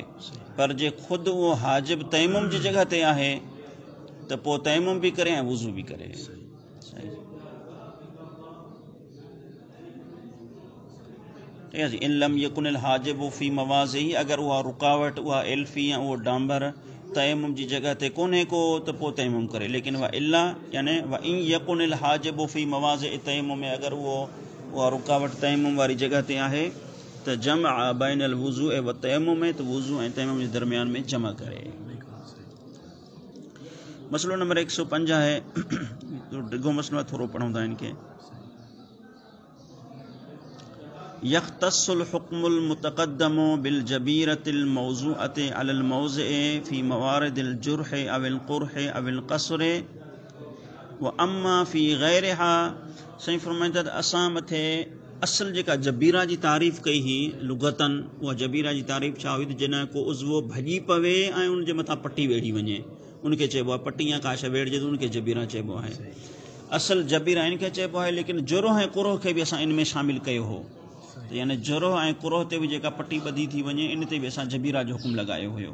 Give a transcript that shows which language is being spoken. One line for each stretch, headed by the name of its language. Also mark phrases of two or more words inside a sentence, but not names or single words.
Sindhi: पर जे ख़ुदि उहो हाजिब तयम्मुम जी जॻह ते आहे त पोइ तयम्मुम बि करे ऐं वुज़ू बि करे। ठीक आहे जी।
Arabic: إن لم يكن الحاجب في مواضعه,
Sindhi: अगरि उहा रुकावट, उहा एल्फी या उहो डांबर तयम्मुम जी जॻह ते कोन्हे को त पोइ तयम्मुम करे। लेकिन
Arabic: وإلا
Sindhi: यानी
Arabic: وإن يكن الحاجب في مواضع
Sindhi: तयम्मुम में, अगरि उहा रुकावट तयम्मुम वारी जॻह ते आहे त
Arabic: جمع بين الوضوء و تيمم
Sindhi: में, त वुज़ू ऐं तयम्मुम जे दरमियान में जमा करे। मसलो नंबर 105 है, डिघो मसलो थोड़ो पढ़ूं था इनके।
Arabic: يختص الحكم المتقدم بالجبيرة الموضوعة على الموضع في موارد الجرح أو القرح أو الكسر وأما في غيرها.
Sindhi: साईं फरमाइनि था त असां मथे असल जेका जबीरा जी तारीफ़ कई ही लुगतन, उहा जबीरा जी तारीफ़ छा हुई त जॾहिं को उज़वो भॼी पवे ऐं उनजे मथां पटी वेड़ी वञे, उनखे चइबो आहे पटी, या काश वेड़िजे त उनखे जबीरा चइबो आहे। असल जबीरा इनखे चइबो आहे, लेकिन जुरोह ऐं कुरोह खे बि असां इन में शामिल कयो हो, त यानी जुरोह ऐं कुरोह ते बि जेका पटी ॿधी थी वञे, इन ते बि असां जबीरा जो हुकुम लॻायो हुयो।